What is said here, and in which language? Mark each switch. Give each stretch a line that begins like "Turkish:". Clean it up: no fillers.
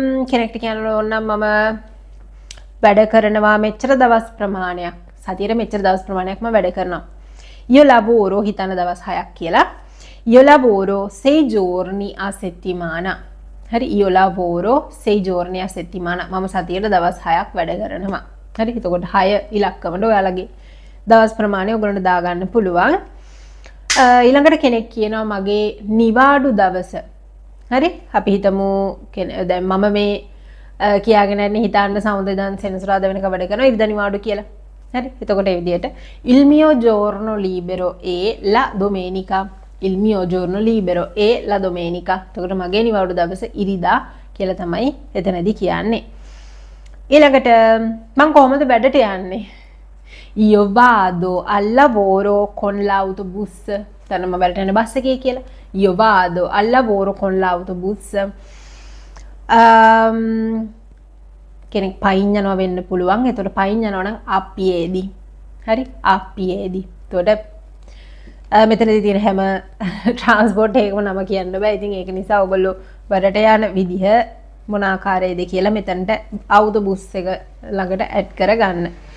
Sinhala: කෙනෙක්ට කියන්න ඕන නම් මම වැඩ කරනවා මෙච්චර දවස් ප්‍රමාණයක්. සතියේ මෙච්චර දවස් ප්‍රමාණයක් මම වැඩ කරනවා.
Italian: io lavoro
Sinhala: හිතන දවස් 6ක් කියලා.
Italian: io lavoro 6 giorni a settimana. හරි io lavoro 6 giorni a settimana.
Sinhala: මම සතියට දවස් 6ක් වැඩ කරනවා. හරි එතකොට 6 ඉලක්කමට ඔයාලගේ දවස් ප්‍රමාණය ඔයගොල්ලන්ට දාගන්න පුළුවන්. ඊළඟට කෙනෙක් කියනවා මගේ නිවාඩු දවස. හරි අපි හිතමු දැන් මම මේ කියාගෙන යන්නේ හිතන්න සමුදේ දන් සෙනසුරාදා වෙනකම් වැඩ කරනවා ඉරිදා නිවාඩු කියලා. හරි එතකොට ඒ විදිහට
Italian: il mio giorno libero e la domenica. il mio giorno libero e la domenica.
Sinhala: එතකොට මගේ නිවාඩු දවස ඉරිදා කියලා තමයි එතනදී කියන්නේ. ඊළඟට මම කොහොමද වැඩට යන්නේ?
Italian: io vado al lavoro con l'autobus.
Sinhala: තනම වැඩට යන බස් එකේ කියලා.
Italian: io vado al lavoro con l'autobus.
Sinhala: කෙනෙක් පයින් යනවා වෙන්න පුළුවන්. එතකොට පයින් යනවා නම්
Italian: a piedi.
Sinhala: හරි a piedi. එතකොට මෙතනදී තියෙන හැම ට්‍රාන්ස්පෝර්ට් එකකම නම කියන්න බෑ. ඉතින් ඒක නිසා ඔයගොල්ලෝ වැඩට යන විදිහ මොන ආකාරයේද කියලා මෙතනට අවුටෝබුස් එක ළඟට ඇඩ් කරගන්න.